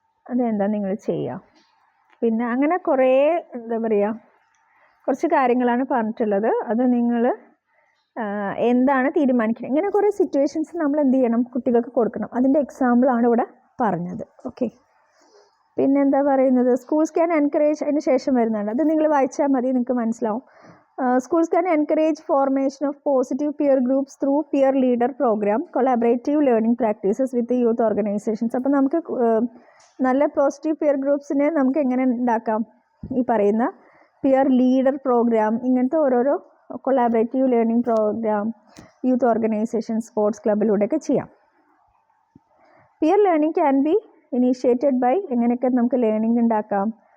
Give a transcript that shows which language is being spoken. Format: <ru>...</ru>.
<ml>അതെന്താ നിങ്ങൾ ചെയ്യുക? പിന്നെ അങ്ങനെ കുറേ എന്താ പറയുക, കുറച്ച് കാര്യങ്ങളാണ് പറഞ്ഞിട്ടുള്ളത്. അത് നിങ്ങൾ എന്താണ് തീരുമാനിക്കുന്നത്. ഇങ്ങനെ കുറേ സിറ്റുവേഷൻസ് നമ്മൾ എന്ത് ചെയ്യണം, കുട്ടികൾക്ക് കൊടുക്കണം. അതിൻ്റെ എക്സാമ്പിളാണ് ഇവിടെ പറഞ്ഞത്. ഓക്കെ, പിന്നെന്താ പറയുന്നത്,</ml> <en>schools can encourage,</en> <ml>അതിന് ശേഷം വരുന്നുണ്ട്, അത് നിങ്ങൾ വായിച്ചാൽ മതി, നിങ്ങൾക്ക് മനസ്സിലാവും.</ml> <en>Schools can encourage formation of positive peer groups through peer leader program, collaborative learning practices with the youth organizations.</en> <ml>അപ്പോൾ നമുക്ക് നല്ല പോസിറ്റീവ് പിയർ ഗ്രൂപ്പ്സിനെ നമുക്ക് എങ്ങനെ ഉണ്ടാക്കാം? ഈ പറയുന്ന പിയർ ലീഡർ പ്രോഗ്രാം, ഇങ്ങനത്തെ ഓരോരോ collaborative learning programme youth organisation, sports ക്ലബിലൂടെയൊക്കെ ചെയ്യാം.</ml> <en>peer learning can be initiated by,</en> <ml>എങ്ങനെയൊക്കെ നമുക്ക് ലേണിംഗ് ഉണ്ടാക്കാം?</ml>